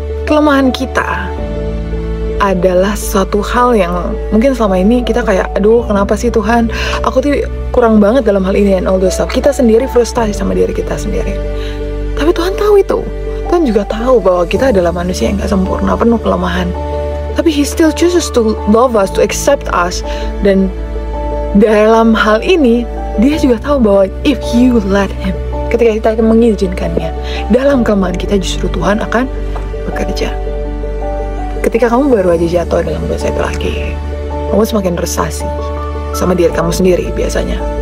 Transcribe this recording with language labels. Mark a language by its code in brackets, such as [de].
[id] Kelemahan kita adalah suatu hal yang mungkin selama ini kita kayak, aduh kenapa sih Tuhan, aku tuh kurang banget dalam hal ini [en] and all those stuff. [id] Kita sendiri frustasi sama diri kita sendiri. Tapi Tuhan tahu itu. Tuhan juga tahu bahwa kita adalah manusia yang gak sempurna, penuh kelemahan. Tapi [en] He still chooses to love us, to accept us. [id] Dan dalam hal ini Dia juga tahu bahwa [en] if you let Him, [id] ketika kita mengizinkannya, dalam kelemahan kita justru Tuhan akan bekerja. Ketika kamu baru aja jatuh dalam dosa itu lagi, kamu semakin frustasi sama diri kamu sendiri biasanya.